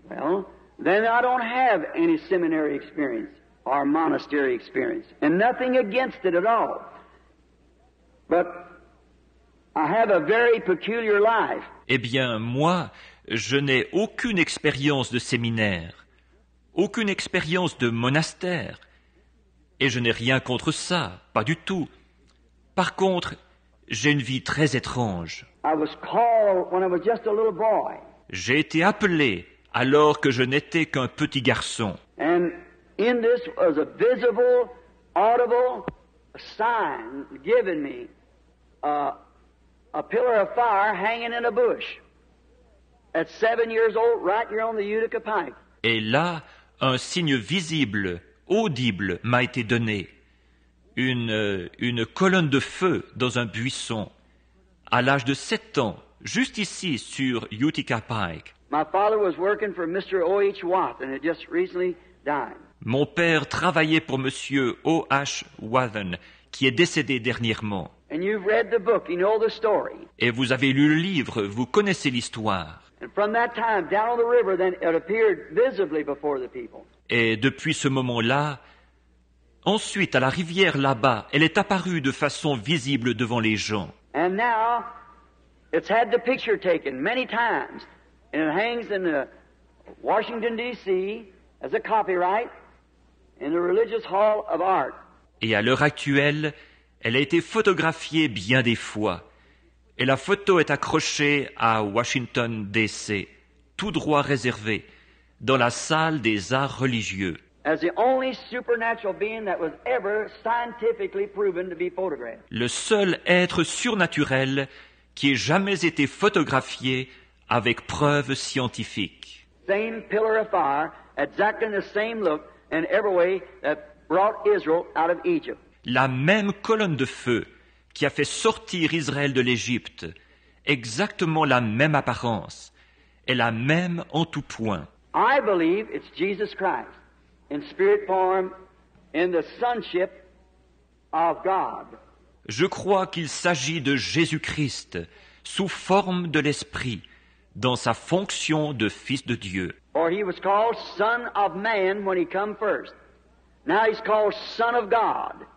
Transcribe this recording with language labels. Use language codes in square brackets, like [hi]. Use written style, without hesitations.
[en] Well, then I don't have any seminary experience or monastery experience, and nothing against it at all. But I have a very peculiar life. [fr] Eh bien, moi, je n'ai aucune expérience de séminaire, aucune expérience de monastère, et je n'ai rien contre ça, pas du tout. Par contre, j'ai une vie très étrange. [en] I was called when I was just a little boy, [fr] J'ai été appelé alors que je n'étais qu'un petit garçon. [en] and in this was a visible, audible sign given me, a pillar of fire hanging in a bush. At 7 years old, right here on the Utica Pike. [fr] Et là, un signe visible, audible m'a été donné. Une colonne de feu dans un buisson. À l'âge de 7 ans, juste ici sur Utica Pike. [en] My father was working for Mr. O.H. Watt, and had just recently died. [fr] Mon père travaillait pour Monsieur O.H. Wathen, qui est décédé dernièrement. [en] And you've read the book, you know the story. [fr] Et vous avez lu le livre, vous connaissez l'histoire. [en] And from that time, down on the river, then it appeared visibly before the people. [fr] Et depuis ce moment-là, ensuite à la rivière là-bas, elle est apparue de façon visible devant les gens. [en] And now, it's had the picture taken many times, and it hangs in the Washington, D.C. as a copyright in the Religious Hall of Art. [fr] Et à l'heure actuelle, elle a été photographiée bien des fois. Et la photo est accrochée à Washington, D.C., tout droit réservé, dans la salle des arts religieux, [en] as the only supernatural being that was ever scientifically proven to be photographed. [fr] le seul être surnaturel qui ait jamais été photographié avec preuves scientifiques. [en] Same pillar of fire, exactly the same look in every way that brought Israel out of Egypt. [fr] La même colonne de feu qui a fait sortir Israël de l'Égypte, exactement la même apparence, et la même en tout point. [en] I believe it's Jesus Christ in spirit form in the sonship of God. [fr] Je crois qu'il s'agit de Jésus-Christ sous forme de l'Esprit, dans sa fonction de Fils de Dieu. [en] For he was called Son of Man when he come first. Now he's called Son of God.